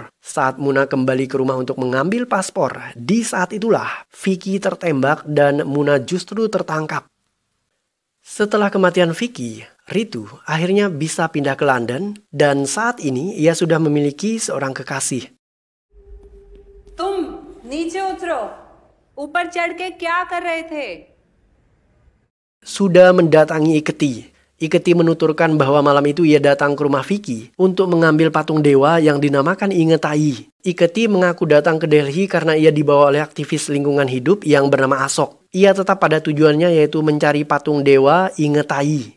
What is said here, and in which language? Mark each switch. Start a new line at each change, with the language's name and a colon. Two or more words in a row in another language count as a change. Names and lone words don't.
Indonesian: Saat Muna kembali ke rumah untuk mengambil paspor, di saat itulah Vicky tertembak dan Muna justru tertangkap. Setelah kematian Vicky, Ritu akhirnya bisa pindah ke London dan saat ini ia sudah memiliki seorang kekasih.
Hindi: तुम नीचे उतरो ऊपर चढ़ के क्या कर रहे थे?
Indonesian: Sudah mendatangi Iketi. Iketi menuturkan bahwa malam itu ia datang ke rumah Vicky untuk mengambil patung dewa yang dinamakan Ingetai. Iketi mengaku datang ke Delhi karena ia dibawa oleh aktivis lingkungan hidup yang bernama Asok. Ia tetap pada tujuannya yaitu mencari patung dewa Ingetai.